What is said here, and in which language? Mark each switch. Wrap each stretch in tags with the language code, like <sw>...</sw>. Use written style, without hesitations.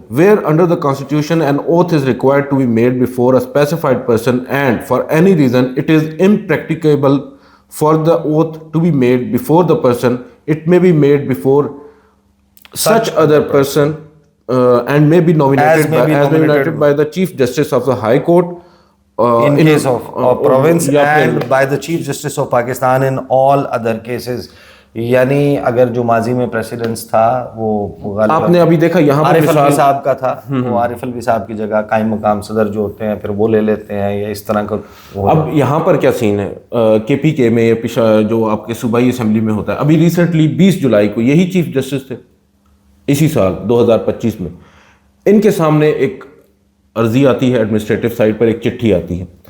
<en>Where under the constitution an oath is required to be made before a specified person and for any reason it is impracticable for the oath to be made before the person it may be made before such other person and may be nominated by the Chief Justice of the High Court in case of province and by the Chief Justice of Pakistan in all other cases.</en> <ur>یعنی اگر جو ماضی میں precedence تھا وہ آپ نے ابھی دیکھا یہاں پر عارف الوی صاحب کا تھا، وہ عارف الوی صاحب کی جگہ قائم مقام صدر جو ہوتے ہیں پھر وہ لے لیتے ہیں، یا اس طرح کا. اب یہاں پر کیا سین ہے کے پی کے میں جو آپ کے صوبائی اسمبلی میں ہوتا ہے، ابھی ریسنٹلی 20 جولائی کو یہی چیف جسٹس تھے اسی سال 2025 میں، ان کے سامنے ایک عرضی آتی ہے ایڈمنسٹریٹو سائٹ پر، ایک چٹھی آتی ہے.</ur>